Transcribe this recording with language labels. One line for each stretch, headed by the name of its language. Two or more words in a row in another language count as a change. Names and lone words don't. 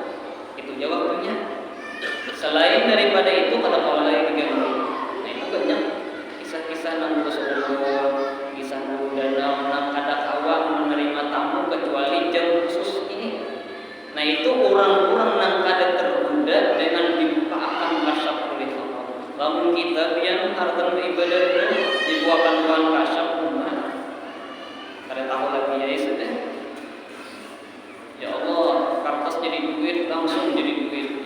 Indonesian: Itu jawabnya. Selain daripada itu kata kalau lagi diganggu. Nah itu banyak kisah-kisah nang bersumpah, kisah danau nang kada kawang menerima tamu kecuali jam khusus ini. Nah itu orang-orang nang kada tergoda dengan dibukakan kasyaf oleh Allah. Lamun kita yang harta beribadah itu dibukakan Tuhan kasyaf rumah. Kada tahu lagi ya sudah.
Arabic: يا الله,
Indonesian: kertas jadi duit langsung jadi duit.